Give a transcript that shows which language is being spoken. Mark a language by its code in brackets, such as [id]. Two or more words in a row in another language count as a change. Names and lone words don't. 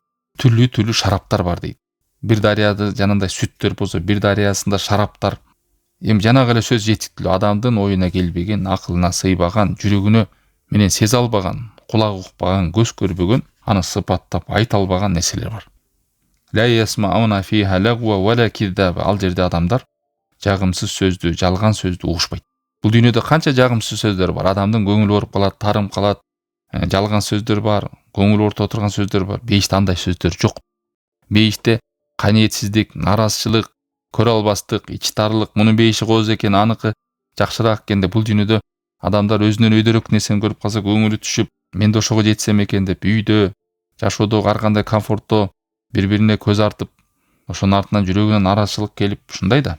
[ky] Түрлүү шараптар бар дейт. Бир дарыяда жанында сүттөр болсо, бир дарыясында шараптар Эми жанагы эле сөз жетиктүү. Адамдын оюна келбеген, акылына сыйбаган, жүрөгүнө менен сезе албаган, кулагы укпаган, көз көрбөгөн, аны сыпаттап айта албаган нерселер бар. [ar] لا يسمعون فيها لغوا ولا كذابا. [ky] Ал жерде адамдар жагымсыз сөздү, жалган сөздү угушпайт. Бул дүйнөдө канча жагымсыз сөздөр бар. Адамдын көңүлү ооруп калат, тарым калат, жалган сөздөр бар, көңүл оорута турган сөздөр бар. Бейиште андай сөздөр жок. Бейиште каниетсиздик, наразычылык, көрө албастык, ич тарлык, мунун бейиши кооз экен, аныкы жакшыраак экен деп, бул дүйнөдө адамдар өзүнөн өйдөрөөк нерсени көрүп калса көңүлү түшүп, мен да ошого жетсем экен деп, үйдө, жашоодо ар кандай комфортто бири-бирине көз артып, ошонун артынан жүрөгүнө наразычылык келип, ушундай да.